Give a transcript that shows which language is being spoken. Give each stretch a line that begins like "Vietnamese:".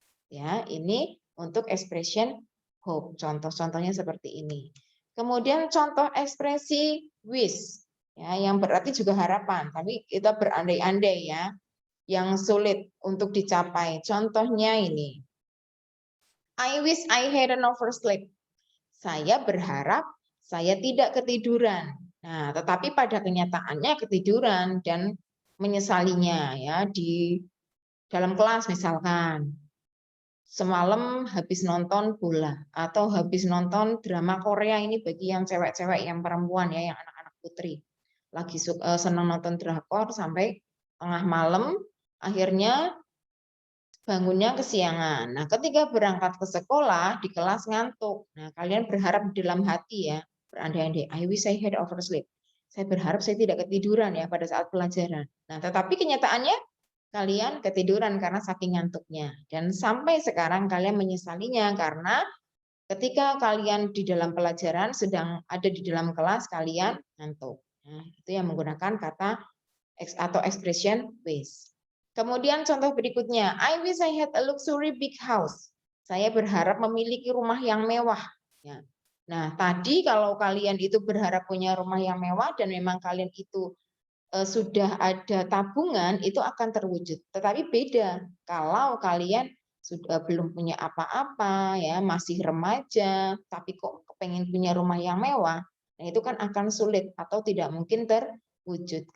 Indonesian: Ya, ini untuk expression hope. Contoh-contohnya seperti ini. Kemudian contoh ekspresi wish. Ya, yang berarti juga harapan, tapi kita berandai-andai ya yang sulit untuk dicapai. Contohnya ini.
English: I wish I had an oversleep.
Indonesian: Saya berharap saya tidak ketiduran. Nah, tetapi pada kenyataannya ketiduran dan menyesalinya ya di dalam kelas misalkan. Semalam habis nonton bola atau habis nonton drama Korea ini bagi yang cewek-cewek yang perempuan ya, yang anak-anak putri. Lagi senang nonton drakor sampai tengah malam, akhirnya bangunnya kesiangan. Nah, ketika berangkat ke sekolah, di kelas ngantuk. Nah, kalian berharap di dalam hati ya, berandai-andai,
English: I wish I had oversleep.
Indonesian: Saya berharap saya tidak ketiduran ya pada saat pelajaran. Nah, tetapi kenyataannya kalian ketiduran karena saking ngantuknya. Dan sampai sekarang kalian menyesalinya karena ketika kalian di dalam pelajaran sedang ada di dalam kelas, kalian ngantuk. Nah, itu yang menggunakan kata atau expression wish.
English: Kemudian contoh berikutnya, I wish I had a luxury big house.
Indonesian: Saya berharap memiliki rumah yang mewah. Ya. Nah, tadi kalau kalian itu berharap punya rumah yang mewah dan memang kalian itu sudah ada tabungan, itu akan terwujud. Tetapi beda kalau kalian sudah belum punya apa-apa, ya masih remaja, tapi kok pengen punya rumah yang mewah, nah itu kan akan sulit atau tidak mungkin terwujud.